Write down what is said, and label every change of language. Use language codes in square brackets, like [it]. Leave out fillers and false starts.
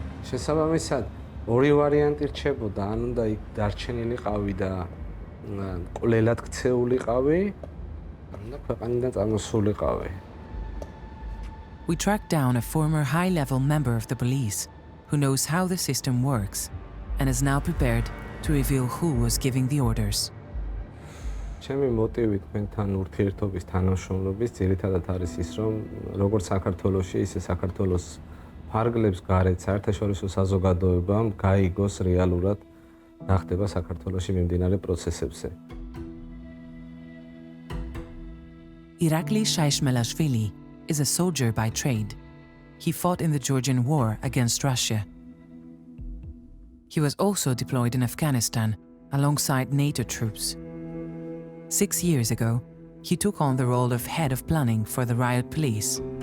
[ka] შესაბამისად, ორი ვარიანტი რჩებოდა, ან უნდა იქ დარჩენილიყავი და ყვლელად ქცეულიყავი, ან უნდა ქვეყანიდან წამოსულიყავი. [en] We tracked down a former high-level member of the police who knows how the system works and is now prepared to reveal who was giving the orders. [ka] ჩემი მოტივი თქვენთან ურთიერთობის თანამშრომლობის ძირითადად არის ის, რომ როგორც საქართველოში, ისე საქართველოს ფარგლებს გარეთ საერთაშორისო საზოგადოებამ გაიგოს რეალურად რა ხდება საქართველოში მიმდინარე პროცესებზე. [en] Irakli Shaishmelashvili is a soldier by trade. he fought in the Georgian War against Russia. He was also deployed in Afghanistan alongside NATO troops. 6 years ago, he took on the role of head of planning for the riot police.